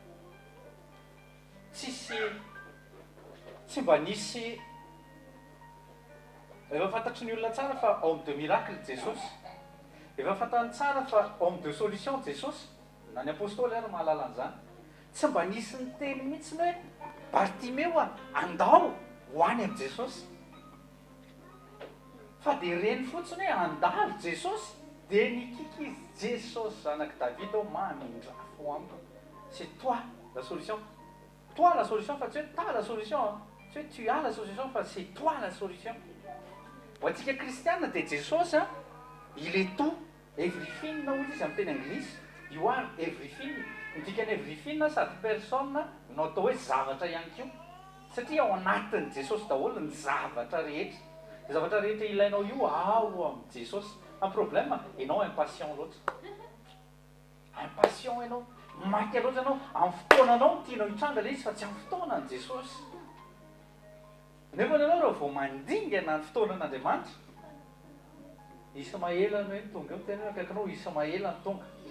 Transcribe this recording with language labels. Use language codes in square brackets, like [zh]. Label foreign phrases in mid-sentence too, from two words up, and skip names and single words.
[mg] tsy mba nisy efa fantatry ny olona tsara fa [fr] homme de miracle [mg] Jesosy efa fantany tsara fa [fr] homme de solution [mg] Jesosy na ny apôstôly ary mahalala an'izany tsy mba nisy ny teny mihitsy hoe Bartimeo andao ho any amin'ny Jesosy fa dia reny fotsiny hoe andalo Jesosy dia nikiky Jesosy zanaky David ao mamindrafo amiko [fr] c'est toi la solution [mg] fa tsy hoe [fr] ta la solution [mg] tsy hoe tu [fr] as la solution [mg] fa [fr] c'est toi la solution [mg] ho antsika kristianina dia Jesosy [fr] il est tout everything [mg] na ozy izy amin'ny teny anglisy [en] you are everything [mg] midikany everything sady personne no atao hoe zavatra ihany keo satria ao anatin'ny Jesosy daholo ny zavatra rehetra ilainao io ao amin'ny Jesosy [fr] un problème [mg] ianao impatient loatra impatient ianao maika loatra ianao amin'ny fotoananao tianao hitranga le izy fa tsy amin'ny fotoanany Jesosy nefa ianao raha vao mandingana ny fotoanan'Andriamanitra Ismaela hoe tonga eo tena akaikinao Ismaela ny tonga